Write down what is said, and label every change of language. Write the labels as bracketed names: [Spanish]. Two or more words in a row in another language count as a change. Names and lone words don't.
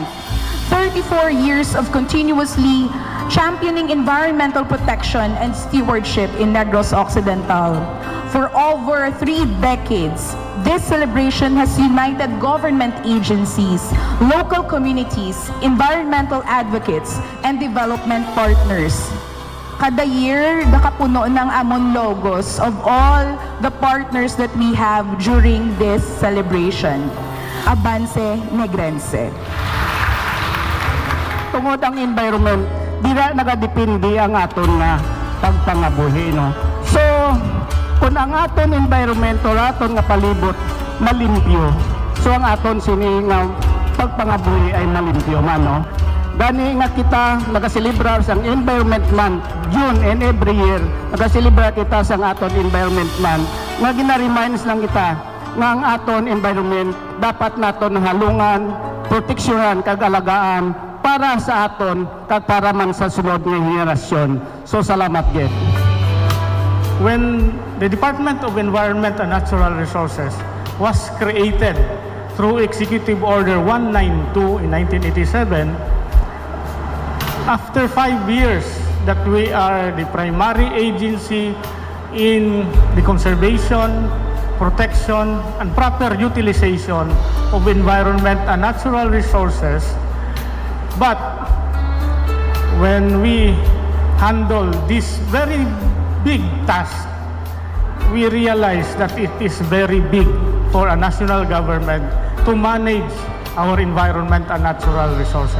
[English] 34 years of continuously championing environmental protection and stewardship in Negros Occidental. For over 3 decades, this celebration has united government agencies, local communities, environmental advocates, and development partners. Kada year, [Hiligaynon] nakapuno ng amon [English] logos of all the partners that we have during this celebration. Avance Negrense. [Hiligaynon] Tungod ang environment, dira nagadepende ang aton nga pagpangabuhi, no? So, kung ang aton environment or aton nga palibot malimpyo, so ang aton sini nga pagpangabuhi ay malimpyo man, no? Gani nga kita nagaselebrar sang Environment Month June and every year nagaselebrar kita sang aton Environment Month nga gina-reminds lang kita nga ang aton environment dapat naton halungan, proteksyonan kag alagaan para sa aton kag para man sa sunod nga henerasyon. So salamat gid. [English] When the Department of Environment and Natural Resources was created through Executive Order 192 in 1987, after 5 years that we are the primary agency in the conservation, protection, and proper utilization of environment and natural resources, but when we handle this very big task, we realize that it is very big for a national government to manage our environment and natural resources.